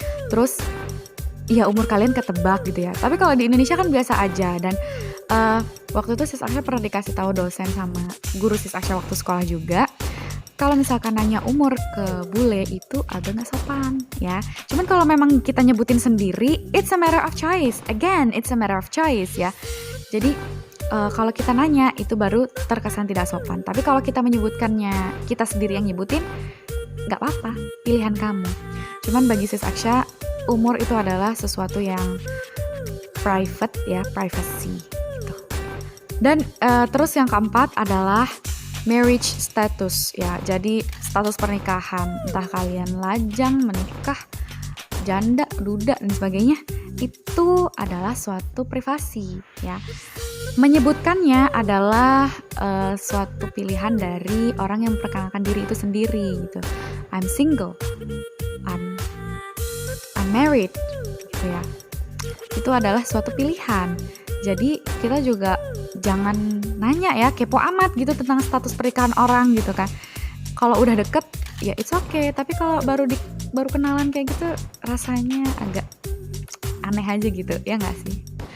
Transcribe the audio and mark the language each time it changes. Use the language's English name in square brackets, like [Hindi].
[Indonesian] Terus ya umur kalian ketebak gitu ya. Tapi kalau di Indonesia kan biasa aja. Dan waktu itu Sis Aksha pernah dikasih tahu dosen sama guru Sis Aksha waktu sekolah juga, kalau misalkan nanya umur ke bule itu agak nggak sopan ya. Cuman kalau memang kita nyebutin sendiri, [English] it's a matter of choice. Again, it's a matter of choice ya. [Indonesian] Jadi kalau kita nanya itu baru terkesan tidak sopan. Tapi kalau kita menyebutkannya, kita sendiri yang nyebutin, nggak apa-apa, pilihan kamu. Cuman bagi Sis Aksha, umur itu adalah sesuatu yang private ya, privacy gitu. Dan terus yang keempat adalah marriage status ya. Jadi status pernikahan, entah kalian lajang, menikah, janda, duda dan sebagainya, itu adalah suatu privasi ya. Menyebutkannya adalah suatu pilihan dari orang yang memperkenalkan diri itu sendiri gitu. [English] I'm single, I'm married [Indonesian] gitu ya. Itu adalah suatu pilihan. Jadi kita juga jangan nanya ya, kepo amat gitu tentang status pernikahan orang gitu kan. Kalau udah deket ya [English] it's okay, [Indonesian] tapi kalau baru kenalan kayak gitu rasanya agak aneh aja gitu, ya nggak sih?